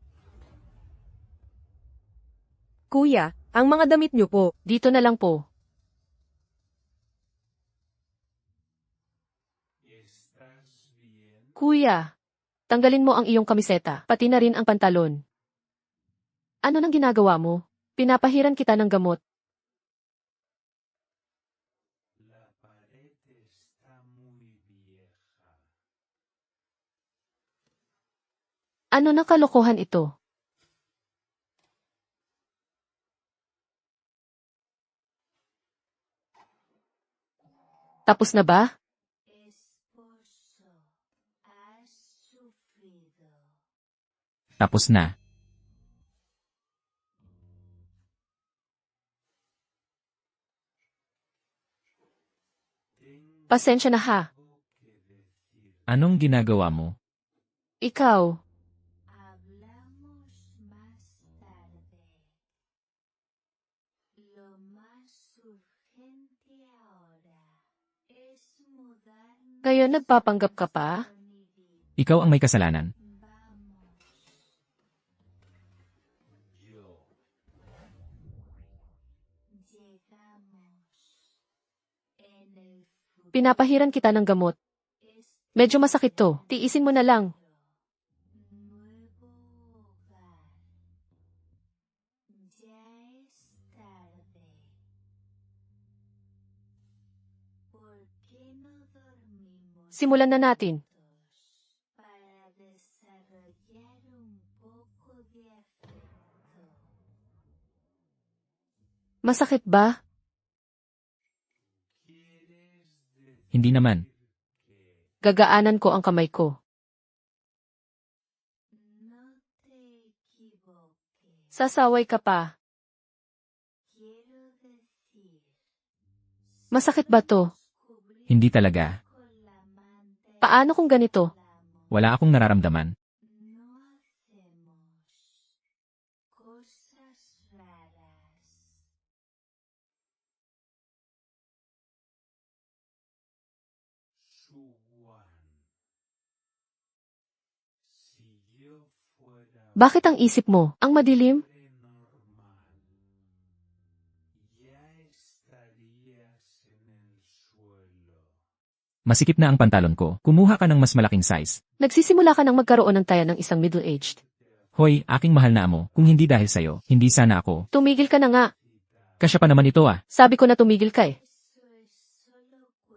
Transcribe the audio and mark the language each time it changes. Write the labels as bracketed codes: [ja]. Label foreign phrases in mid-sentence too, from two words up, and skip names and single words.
[tl] Kuya, ang mga damit niyo po. Dito na lang po. Kuya, tanggalin mo ang iyong kamiseta, pati na rin ang pantalon. Ano nang ginagawa mo? Pinapahiran kita ng gamot. [es] La pared está muy vieja. [tl] Ano nang kalokohan ito? Tapos na ba? [es] Esposo, has sufrido. [tl] Tapos na. Pasensya na ha. Anong ginagawa mo? Ikaw, [es] Hablamos más tarde. Lo más urgente ahora es mudarnos [tl] ngayon nagpapanggap ka pa? [es] mi vida. [tl] Ikaw ang may kasalanan. [es] Vamos. Llegamos. En el futuro [tl] Pinapahiran kita ng gamot. Medyo masakit to. Tiisin mo na lang. [es] nuevo hogar. Ya es tarde. ¿Por qué no dormimos [tl] Simulan na natin. [es] juntos para desarrollar un poco de afecto? [tl] Masakit ba? Hindi naman. Gagaanan ko ang kamay ko. [es] No te equivoques. [tl] Sasaway ka pa. [es] Quiero decir, [tl] Masakit ba to? [es] cubrir [tl] Hindi talaga. [es] con la manta [tl] Paano kung ganito? Wala akong nararamdaman. [es] no hacemos cosas raras. Su Juan. Si yo fuera [tl] Bakit ang isip mo? Ang madilim? [es] hombre normal, ya estarías en el suelo. [tl] Masikip na ang pantalon ko. Kumuha ka ng mas malaking size. Nagsisimula ka ng magkaroon ng taya ng isang middle-aged. Hoy, aking mahal na amo, kung hindi dahil sa'yo, hindi sana ako. Tumigil ka na nga. Kasya pa naman ito ah. Sabi ko na tumigil ka eh. [es] Eso es solo